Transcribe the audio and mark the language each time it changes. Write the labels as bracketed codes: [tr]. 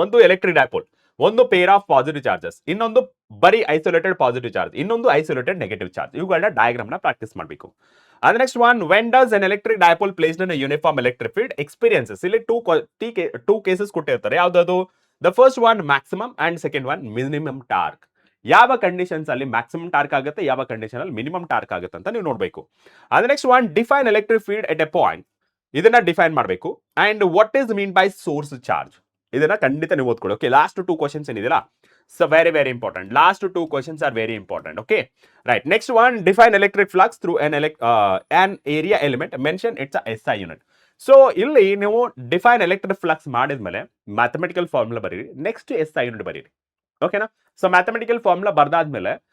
[kn] ಒಂದು electric dipole, ಒಂದು pair of positive charges, ಇನ್ನೊಂದು ಬರೀ ಐಸೋಲೇಟೆಡ್ ಪಾಸಿಟಿವ್ ಚಾರ್ಜ್, ಇನ್ನೊಂದು ಐಸೋಲೇಟೆಡ್ ನೆಗೆಟಿವ್ ಚಾರ್ಜ್. ಇವುಗಳನ್ನ ಡಯಾಗ್ರಾಮ್ ನ ಪ್ರಾಕ್ಟೀಸ್ ಮಾಡಬೇಕು. [en] And next one, when does an electric dipole placed in a uniform electric field experiences? [kn] ಇಲ್ಲಿ 2 cases ಕೊಟ್ಟಿರ್ತಾರೆ. ಯಾವ್ದು? [en] The first one maximum and second one minimum torque. [kn] ಯಾವ conditions ಅಲ್ಲಿ maximum torque ಆಗುತ್ತೆ, ಯಾವ ಕಂಡೀಷನ್ ಅಲ್ಲಿ ಮಿನಿಮಮ್ ಟಾರ್ಕ್ ಆಗುತ್ತೆ ಅಂತ ನೀವು ನೋಡಬೇಕು. [en] And next one, define electric field at a point. [kn] ಇದನ್ನ ಡಿಫೈನ್ ಮಾಡಬೇಕು. [en] and what is mean by source charge, [kn] ಇದನ್ನ ಖಂಡಿತ ನೀವು ಓದ್ಕೊಳ್ಳಿ. [en] Okay, last 2 questions ಏನಿದೆಯಲ್ಲ, so very important. Last 2 questions are very important. Okay, right. Next one, define electric flux through an area element, mention its SI unit. [kn] So ಇಲ್ಲಿ ನೀವು define electric flux ಮಾಡಿದ್ಮೇಲೆ mathematical formula ಬರೀರಿ, next SI unit ಬರೀರಿ. ಓಕೆನಾ? So mathematical formula ಬರ್ದಾದ್ಮೇಲೆ